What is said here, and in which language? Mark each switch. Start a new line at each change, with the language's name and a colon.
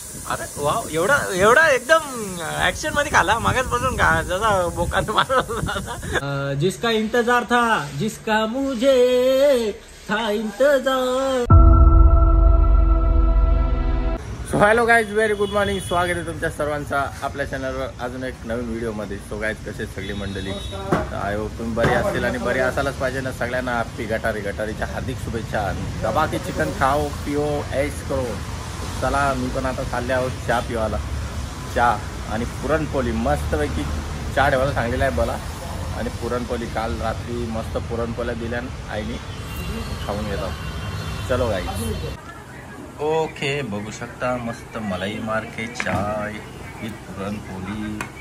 Marathi: अरे वा, एवढा एकदम ऍक्शन मध्ये खाला मागास बसून का जसा बोकात मारला.
Hindi: जिसका इंतजार था, जिसका मुझे था इंतजार.
English: So hello guys, very good morning.
Marathi: स्वागत आहे तुमच्या सर्वांचा आपल्या चॅनलवर अजून एक नवीन व्हिडिओमध्ये. सो गाईज, कसे सगळी मंडळी,
English: I hope
Marathi: तुम्ही बरे असतील आणि बरे असायलाच पाहिजे ना. सगळ्यांना हॅपी गटारीच्या हार्दिक शुभेच्छा.
Hindi: दबा के चिकन खाओ पिओ ऐश करो.
Marathi: चला मी पण आता चालले आहोत चहा पिवायला. चहा आणि पुरणपोळी मस्तपैकी चहा ठेवायला सांगलेला आहे मला. आणि पुरणपोळी काल रात्री मस्त पुरणपोळ्या दिल्या आईने, खाऊन घेतो. चलो गाईज. ओके, बघू शकता मस्त
Hindi: मलाई मार के चाय
Marathi: विथ पुरणपोळी.